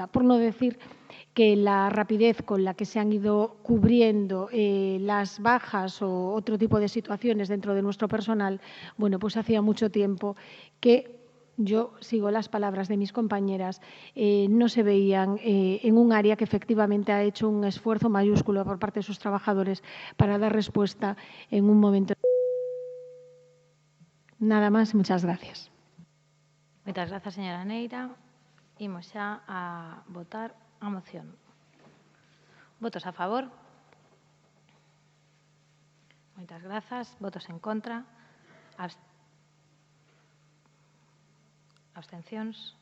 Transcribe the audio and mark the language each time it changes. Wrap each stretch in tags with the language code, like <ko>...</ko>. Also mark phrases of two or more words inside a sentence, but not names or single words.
<es>Por no decir que la rapidez con la que se han ido cubriendo las bajas o otro tipo de situaciones dentro de nuestro personal, bueno, pues hacía mucho tiempo que yo sigo las palabras de mis compañeras, no se veían en un área que efectivamente ha hecho un esfuerzo mayúsculo por parte de sus trabajadores para dar respuesta en un momento. Nada más, muchas gracias.</es> <gl>Moitas grazas, señora Neira. Imos xa a votar a moción. Votos a favor. Moitas grazas. Votos en contra. Abstencións.</gl>